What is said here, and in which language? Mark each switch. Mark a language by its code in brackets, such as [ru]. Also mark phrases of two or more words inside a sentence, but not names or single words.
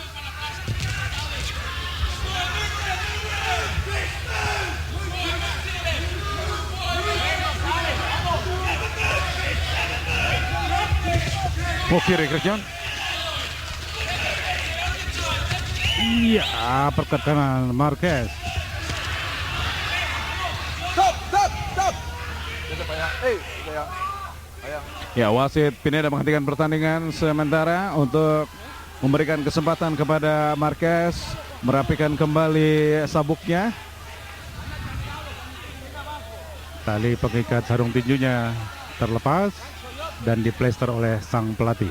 [id] Hook kiri Chris John. Iya, uppercut kanan Marquez. [en] Stop, stop, stop. [es] Vete para allá. Para allá. [id] Ya, wasit Pineda menghentikan pertandingan sementara untuk memberikan kesempatan kepada Marquez merapikan kembali sabuknya. Tali pengikat sarung tinjunya terlepas dan diplester oleh sang pelatih.